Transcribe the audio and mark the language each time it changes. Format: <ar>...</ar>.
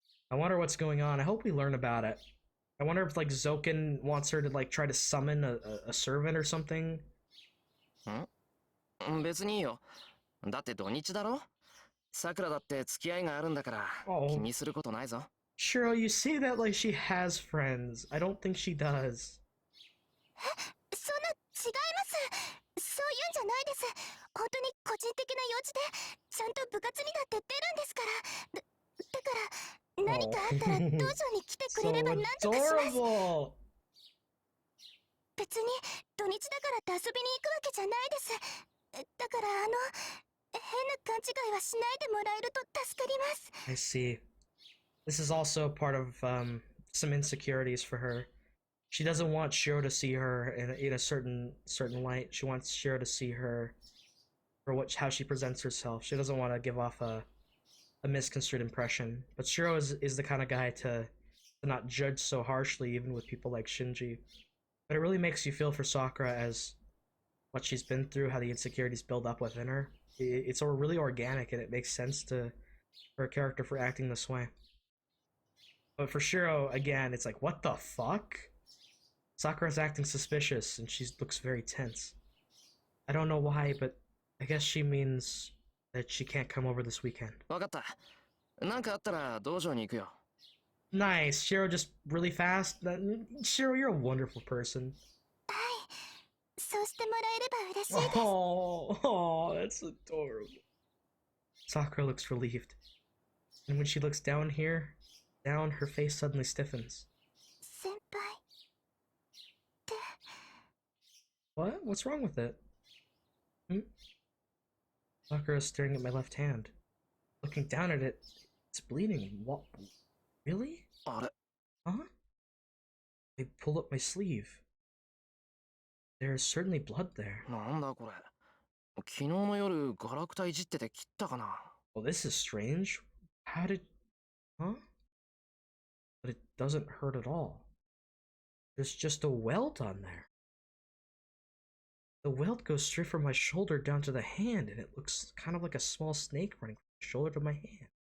<en>I wonder what's going on. I hope we learn about it. I wonder if, like, Zoken wants her to, like, try to summon a servant or something.</en> <ja>別にいいよ。だって土日だろ？さくらだって付き合いがあるんだから、気にすることないぞ。</ja> <en>Shiro, you say that like she has friends. I don't think she does.</en> <ja>そんな、違います。そういうんじゃないです。本当に個人的な用事で、ちゃんと部活にだって出るんですから。だから、何かあったら道場に来てくれれば何とかします。</ja> <en>adorable.</en> <ja>別に土日だからって遊びに行くわけじゃないです。だから変な勘違いはしないでもらえると助かります。</ja> <en>I see. This is also part of some insecurities for her. She doesn't want Shiro to see her in a certain light. She wants Shiro to see her for how she presents herself. She doesn't want to give off a misconstrued impression. But Shiro is the kind of guy to to not judge so harshly, even with people like Shinji. But it really makes you feel for Sakura as what she's been through, how the insecurities build up within her. It's all really organic, and it makes sense to for a character for acting this way. But for Shirou, again, it's like, what the fuck? Sakura's acting suspicious, and she looks very tense. I don't know why, but I guess she means that she can't come over this weekend.</en> <ja>わかった。なんかあったら道場に行くよ。</ja> <en>Nice, Shirou just really fast. Shirou, you're a wonderful person.</en> <ja>そうしてもらえれば嬉しいです。</ja> <en>Oh, that's adorable. Sakura looks relieved. And when she looks down here, down, her face suddenly stiffens.</en> <ja>先輩。</ja> <en>What? What's wrong with it? Sakura is staring at my left hand. Looking down at it, it's bleeding. What? Really?</en> <ja>あれ</ja> <en>Huh? I pull up my sleeve. There is certainly blood there.</en> <ja>なんだこれ。昨日の夜ガラクタいじってて切ったかな。</ja> <en>Well, this is strange. How did... Huh? But it doesn't hurt at all. There's just a welt on there. The welt goes straight from my shoulder down to the hand, and it looks kind of like a small snake running from the shoulder to my hand.</en>